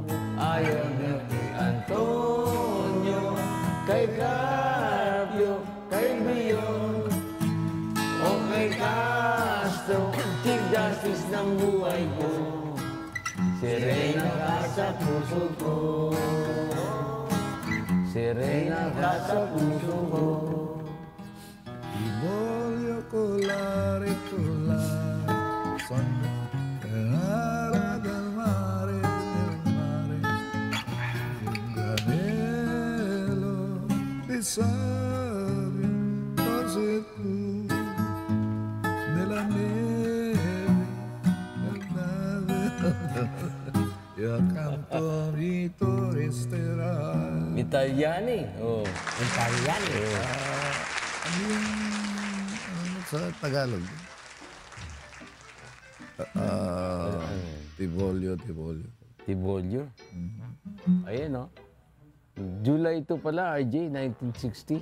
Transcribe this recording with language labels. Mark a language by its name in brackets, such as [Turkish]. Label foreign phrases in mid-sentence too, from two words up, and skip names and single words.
[Filipino] Ayaw niya kay Antonio, kay Carpio, kay Bion, o kay Castro, [English] Chief Justice [Filipino] ng buhay ko. Serena ka sa puso ko. Serena ka sa puso ko. [Italian] Voglio colare, sono cara del mare, un granello di sabbia, forse tu, nella neve, io accanto mi tu resterai. [Filipino] Italyani. Oh. Italian. Ano yung sa Tagalog? Tibolio. Tibolio. Ayan, no? July 2 pala, RJ, 1960.